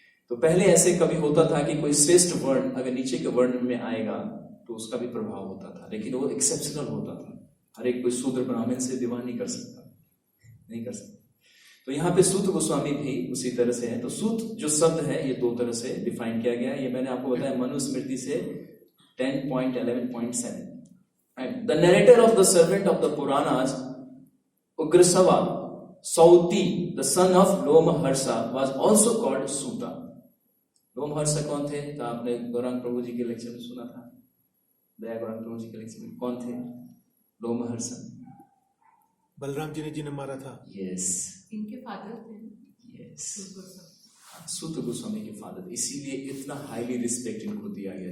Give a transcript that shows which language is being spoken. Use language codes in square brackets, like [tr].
[hi] तो पहले ऐसे कभी होता था कि कोई श्रेष्ठ वर्ण अगर नीचे के वर्ण में आएगा तो उसका भी प्रभाव होता था, लेकिन वो एक्सेप्शनल होता था। हर एक कोई शूद्र ब्राह्मण से विवाह नहीं कर सकता। तो यहाँ पे सूत गोस्वामी भी उसी तरह से है। तो सूत जो शब्द है ये 2 तरह से डिफाइन किया गया है। ये मैंने आपको बताया मनुस्मृति से 10.11.7। [en] The narrator of the servant of the Puranas, Ugrasava Sauti, the son of Lomaharsa, was also called Suta. [hi] लोमहर्षा कौन थे? तो आपने गौरांग प्रभु जी के लेक्चर में सुना था, दया गौरांग प्रभु जी के लेक्चर में कौन थे लोमहर्षा? बलराम जी ने जिन्हें मारा था। यस, इनके फादर थे। यस, सूत गोस्वामी के फादर, इसीलिए इतना हाईली रिस्पेक्ट इनको दिया गया।